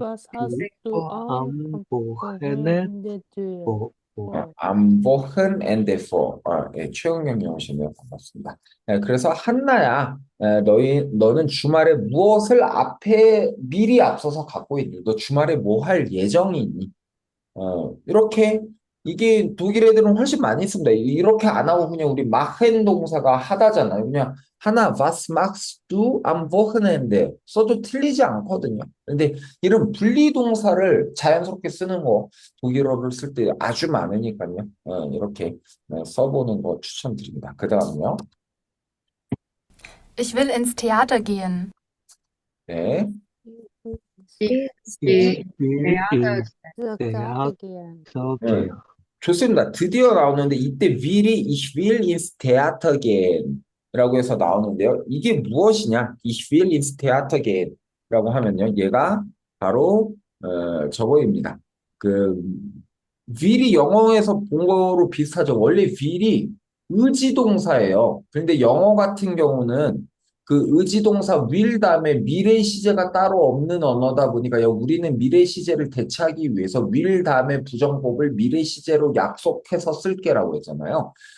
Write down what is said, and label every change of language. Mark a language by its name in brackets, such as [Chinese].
[German] was hast du am Wochenende vor? Am Wochenende vor. [Korean] 최영경 영어시네요. 반갑습니다. 그래서 한나야, 너는 주말에 무엇을 미리 앞서서 갖고 있니? 너 주말에 뭐 할 예정이 있니? 이렇게 이게 독일 애들은 훨씬 많이 씁니다. 이렇게 안 하고 그냥 우리 machen 동사가 하다잖아요. 그냥 하나 [German] was machst du am Wochenende [Korean] 써도 틀리지 않거든요. 근데 이런 분리 동사를 자연스럽게 쓰는 거 독일어를 쓸 때 아주 많으니까요. 이렇게 써보는 거 추천드립니다. 그 다음요. [German] Ich will ins Theater gehen. [Korean] 네. [German] Die Ich will Theater. ins Theater gehen. [Korean] 좋습니다. 드디어 나오는데 이때 will이 [German] ich will ins Theater gehen [Korean] 라고 해서 나오는데요. 이게 무엇이냐? [German] Ich will ins Theater gehen [Korean] 라고 하면요. 얘가 바로 저거입니다. will이 영어에서 본 거로 비슷하죠. 원래 will이 의지동사예요. 그런데 영어 같은 경우는 그 의지동사 will 다음에 미래 시제가 따로 없는 언어다 보니까 우리는 미래 시제를 대체하기 위해서 will 다음에 부정법을 미래 시제로 약속해서 쓸게라고 했잖아요.